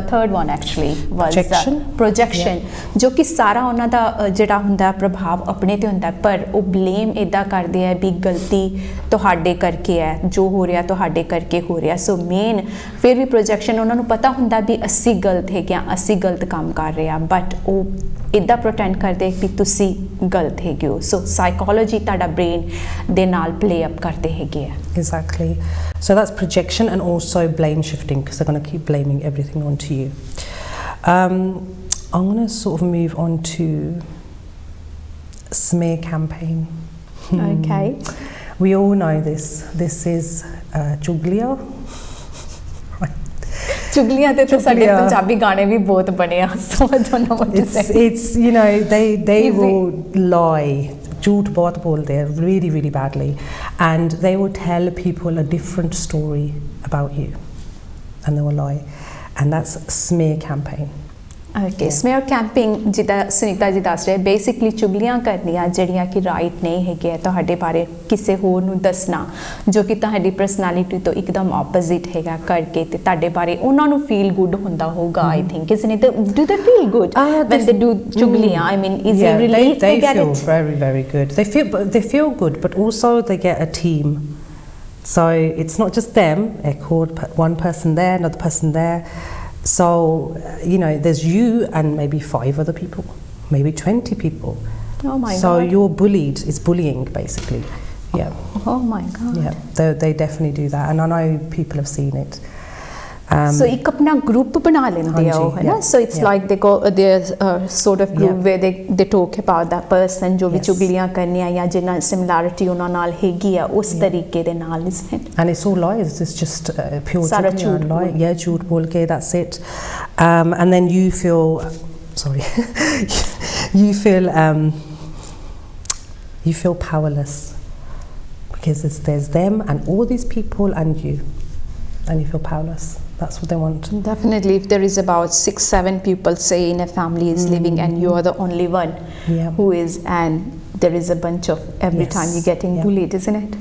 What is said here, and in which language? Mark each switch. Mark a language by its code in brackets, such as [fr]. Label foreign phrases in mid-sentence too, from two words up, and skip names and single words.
[en] third one actually was projection [pa] ਜੋ ਕਿ ਸਾਰਾ ਉਹਨਾਂ ਦਾ ਜਿਹੜਾ ਹੁੰਦਾ ਪ੍ਰਭਾਵ ਆਪਣੇ ਤੇ ਹੁੰਦਾ ਪਰ ਉਹ ਬਲੇਮ ਇਦਾਂ ਕਰਦੇ ਆ ਵੀ ਗਲਤੀ ਤੁਹਾਡੇ ਕਰਕੇ ਹੈ ਜੋ ਹੋ ਰਿਹਾ ਤੁਹਾਡੇ ਕਰਕੇ ਹੋ ਰਿਹਾ [en] so main [pa] ਫਿਰ ਵੀ ਪ੍ਰੋਜੈਕਸ਼ਨ ਉਹਨਾਂ ਨੂੰ ਪਤਾ ਹੁੰਦਾ ਵੀ ਅਸੀਂ ਗਲਤ ਹੈਗੇ ਆ ਅਸੀਂ ਗਲਤ ਕੰਮ ਕਰ ਰਹੇ ਆ ਬਟ ਉਹ ਇਦਾਂ ਪ੍ਰੋਟੈਂਡ ਕਰਦੇ ਕਿ ਤੁਸੀਂ ਗਲਤ ਹੈਗੇ ਹੋ [en] so psychology [pa] ਤੁਹਾਡਾ ਬ੍ਰੇਨ ਦੇ ਨਾਲ [en] play up [pa] ਕਰਦੇ ਹੈਗੇ ਆ [en] Exactly. So that's projection and also blame shifting because they're going to keep blaming everything onto you. I'm going to sort of move on to smear campaign. Okay. We all know this. This is chuglia. [pa] ਚੁਗਲੀਆਂ ਤੇ ਤਾਂ ਸਾਡੇ ਪੰਜਾਬੀ ਗਾਣੇ ਵੀ ਬਹੁਤ ਬਣੇ ਆ [en] so I don't know what to say. It's you know they will lie. [hi] झूठ बहुत बोलते हैं [en] really really badly and they will tell people a different story about you and they will lie and that's smear campaign. Okay, smear camping [pa] ਜਿੱਦਾਂ ਸੁਨੀਤਾ ਜੀ ਦੱਸ ਰਹੇ ਬੇਸਿਕਲੀ ਚੁਗਲੀਆਂ ਕਰਨੀਆਂ ਜਿਹੜੀਆਂ ਕਿ ਰਾਈਟ ਨਹੀਂ ਹੈਗੇ ਤੁਹਾਡੇ ਬਾਰੇ ਕਿਸੇ ਹੋਰ ਨੂੰ ਦੱਸਣਾ ਜੋ ਕਿ ਤੁਹਾਡੀ ਪਰਸਨੈਲਿਟੀ ਤੋਂ ਇੱਕਦਮ ਆਪੋਜ਼ਿਟ ਹੈਗਾ ਕਰਕੇ ਤੇ ਤੁਹਾਡੇ ਬਾਰੇ ਉਹਨਾਂ ਨੂੰ [en] feel good [pa] ਹੁੰਦਾ ਹੋਊਗਾ [en] I think isn't it do they feel good when they do [pa] ਚੁਗਲੀਆਂ [en] I mean is it relief they get feel it very very good they feel good but also they get a team so it's not just them one person there another person there. So, you know, there's you and maybe 5 other people, maybe 20 people. Oh my God. So you're bullied, it's bullying basically. Yeah. Oh my God. Yeah, they definitely do that and I know people have seen it. [pa] So ਇੱਕ ਆਪਣਾ group ਬਣਾ ਲੈਂਦੇ ਆ ਉਹ ਹੈ ਨਾ [en] so it's like they go their sort of group where they talk about that person [pa] ਜੋ ਵੀ ਚੁਗਲੀਆਂ ਕਰਨੀਆਂ ਜਾਂ ਜਿੰਨਾ similarity ਉਹਨਾਂ ਨਾਲ ਹੈਗੀ ਆ ਉਸ ਤਰੀਕੇ ਦੇ ਨਾਲ [en] isn't it and it's all lies it's just pure lie yeah [pa] ਝੂਠ ਬੋਲ ਕੇ [en] that's it and then you feel you feel powerless because there's them and all these people and you feel powerless. That's what they want. Definitely, if there is about 6-7 people, say in a family is living, and you are the only one who is, and there is a bunch of every time you're getting bullied, isn't it?